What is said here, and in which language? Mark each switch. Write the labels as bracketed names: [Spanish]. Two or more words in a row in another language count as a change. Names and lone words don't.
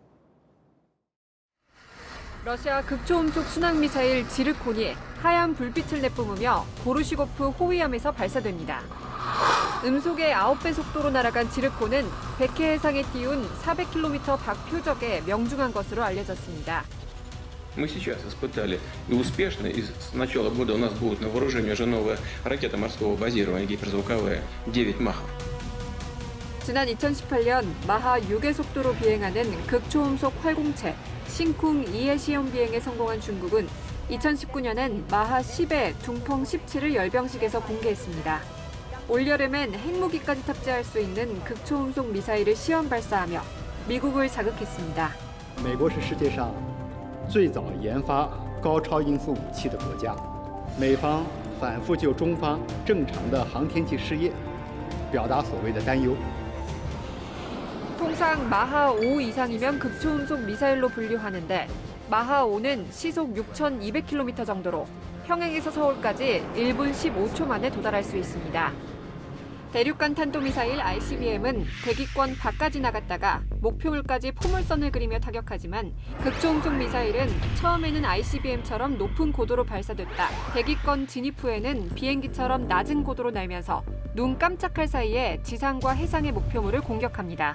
[Korean] 러시아 극초음속 순항미사일 지르콘이 하얀 불빛을 내뿜으며 보르시고프 호위함에서 발사됩니다. 음속의 9배 속도로 날아간 지르콘은 100회 해상에 띄운 400km 밖 표적에 명중한 것으로 알려졌습니다. [Russian] Мы сейчас испытали и успешно, и с начала года у нас будет на вооружении уже новая ракета морского базирования гиперзвуковая 9 махов. [Korean] 지난 2018년 마하 6의 속도로 비행하는 극초음속 활공체 싱쿵 2의 시험 비행에 성공한 중국은 2019년엔 마하 10의 둥펑 17을 열병식에서 공개했습니다. 올여름엔 핵무기까지 탑재할 수 있는 극초음속 미사일을 시험 발사하며 미국을 자극했습니다. [Chinese] 美国是世界上最早研发高超音速武器的国家，美方反复就中方正常的航天器试验表达所谓的担忧。 [Korean] 통상 마하 5 이상이면 극초음속 미사일로 분류하는데 마하 5는 시속 6,200km 정도로 평양에서 서울까지 1분 15초 만에 도달할 수 있습니다. 대륙간 탄도미사일 ICBM은 대기권 밖까지 나갔다가 목표물까지 포물선을 그리며 타격하지만 극초음속 미사일은 처음에는 ICBM처럼 높은 고도로 발사됐다 대기권 진입 후에는 비행기처럼 낮은 고도로 날면서 눈 깜짝할 사이에 지상과 해상의 목표물을 공격합니다.